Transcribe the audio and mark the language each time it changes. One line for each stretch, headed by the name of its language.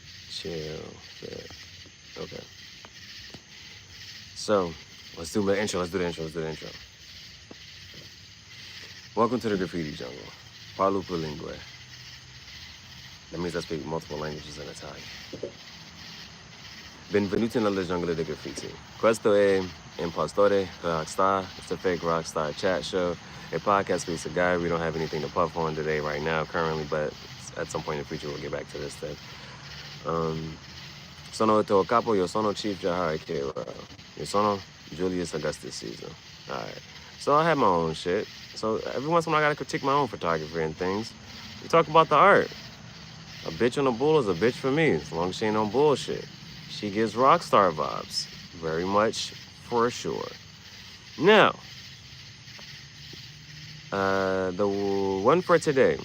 English: Chill, fit. Okay. So, let's do the intro. Welcome to the graffiti jungle.
Italian: Parlo lingue.
English: That means I speak multiple languages in Italian.
Italian: Benvenuti nella jungle di graffiti. Questo è Impostore Rockstar.
English: It's a fake rockstar chat show. A podcast piece of guy. We don't have anything to puff on today right now currently, but at some point in the future we'll get back to this thing.
Italian: Sono il tuo capo, io sono Chief Gihareh. Io sono Julius Augustus Caesar.
English: Alright. So I have my own shit. So every once in a while I gotta critique my own photography and things. We talk about the art. A bitch on a bull is a bitch for me, as long as she ain't on bullshit. She gives rockstar vibes. Very much for sure. Now, the one for today.